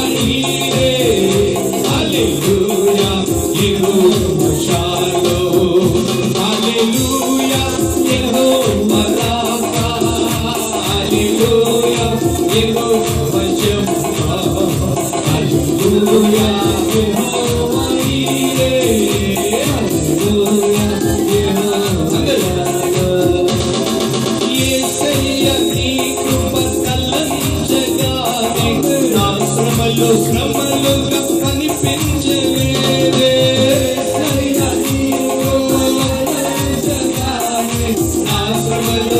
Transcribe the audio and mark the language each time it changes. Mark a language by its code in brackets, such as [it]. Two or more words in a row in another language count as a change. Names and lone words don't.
[ta] ஈரே, ஹல்லேலூயா யெகோவா ஷாலோம், ஹல்லேலூயா யெகோவா ராஃபா, ஹல்லேலூயா யெகோவா ஷம்மா, ஹல்லேலூயா யெகோவா ஈரே, ஹல்லேலூயா யெகோவா. [te] యేసయ్యా నీ కృప తలంచగానే, నా శ్రమలో శ్రమలుగా కనిపించలేదే, యేసయ్యా నీ కృప తలంచగానే, నా శ్రమలో